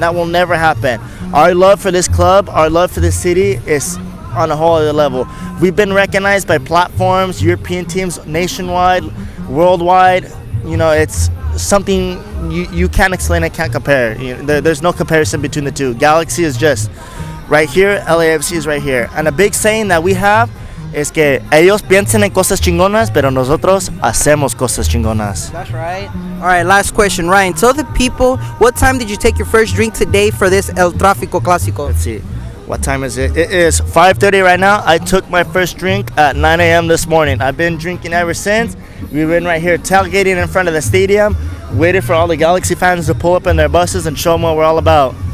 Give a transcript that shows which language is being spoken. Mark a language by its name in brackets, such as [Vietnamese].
[English] That will never happen. Our love for this club, our love for this city is on a whole other level. We've been recognized by platforms, European teams, nationwide, worldwide. You know, it's something you can't explain, I can't compare. You know, there's no comparison between the two. Galaxy is just right here, LAFC is right here. And a big saying that we have [Spanish] es que ellos piensan en cosas chingonas, pero nosotros hacemos cosas chingonas. [English] That's right. All right, last question, Ryan. Tell the people, what time did you take your first drink today for this El Tráfico Clásico? Let's see. What time is it? It is 5:30 right now. I took my first drink at 9 a.m. this morning. I've been drinking ever since. We've been right here tailgating in front of the stadium, waiting for all the Galaxy fans to pull up in their buses and show them what we're all about.